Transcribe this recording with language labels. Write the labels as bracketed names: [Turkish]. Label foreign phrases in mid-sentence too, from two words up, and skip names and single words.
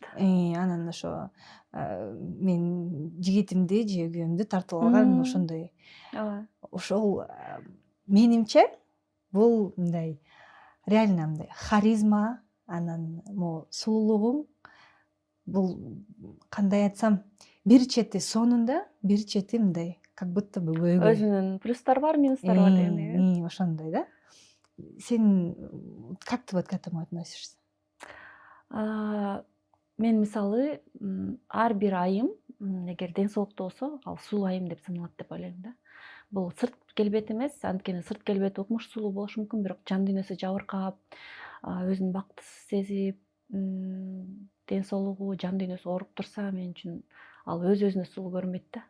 [Kyrgyz] Анан ошо мен жигитимди же күйөөмдү тартып алган ошондой. Ошол менимче бул мындай реально мындай харизма, анан могу сулуулугуң бул кандай айтсам, бир чети сонунда, бир чети мындай [Russian] как будто бы [Kyrgyz] көйгөй. Өзүнүн плюстары бар, минустары бар дегендей. Ошондой да. [Russian] Сен как ты вот к этому относишься? [Kyrgyz] Мен мисалы ар бир айым эгер ден соолуктуу болсо, ал сулуу айым деп саналат деп ойлойм да. Бул сырт келбет эмес, анткени сырт келбети укмуш сулуу болушу мүмкүн, бирок жан дүйнөсү жабыркап, өзүн бактысыз сезип, ден соолугу, жан дүйнөсү ооруп турса, мен үчүн ал өз-өзүнө сулуу көрүнбөйт да.